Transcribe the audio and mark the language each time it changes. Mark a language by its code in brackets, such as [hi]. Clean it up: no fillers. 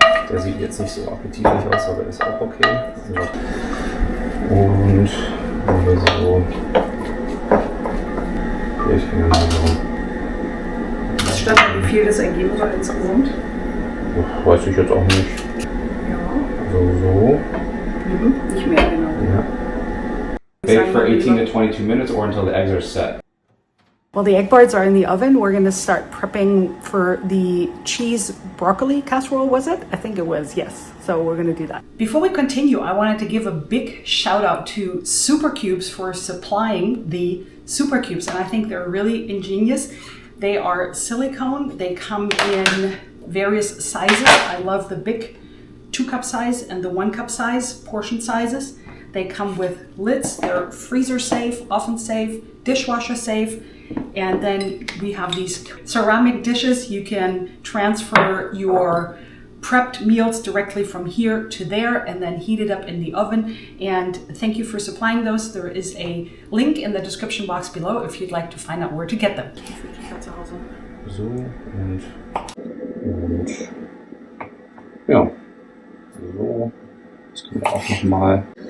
[de] Der sieht jetzt nicht so appetitlich aus, aber ist auch okay. Und so. Was stand da, wie viel das ergeben soll insgesamt? Weiß ich jetzt auch nicht. Ja. So. Mhm. Nicht mehr, genau. Ja. [en] Bake for 18 to 22 minutes or until the eggs are set. While the egg bites are in the oven, we're going to start prepping for the cheese broccoli casserole, was it? I think it was, yes. So we're going to do that. Before we continue, I wanted to give a big shout out to Supercubes for supplying the Supercubes, and I think they're really ingenious. They are silicone. They come in various sizes. I love the big 2-cup size and the 1-cup size, portion sizes. They come with lids. They're freezer safe, oven safe, dishwasher safe. And then we have these ceramic dishes. You can transfer your prepped meals directly from here to there and then heated up in the oven. And thank you for supplying those. There is a link in the description box below if you'd like to find out where to get them. [de] So und ja, so, das können wir auch nochmal.